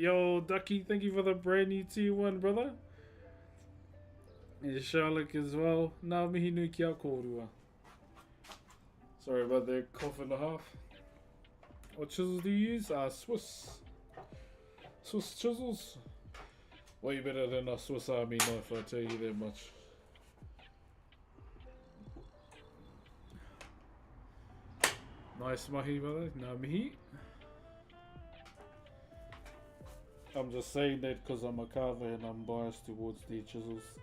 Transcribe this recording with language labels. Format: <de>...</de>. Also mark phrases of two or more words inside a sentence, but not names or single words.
<en>Yo, Ducky, thank you for the brand new T1, brother. And Charlotte as well.</en> <mi>Nā mihi nui ki a kōrua.</mi> <en>Sorry about that cough and a half. What chisels do you use? Swiss chisels. Way better than a Swiss Army knife, I tell you that much. Nice mahi, brother.</en> <mi>Nā mihi.</mi> <en>I'm just saying that because I'm a carver and I'm biased towards the chisels.</en>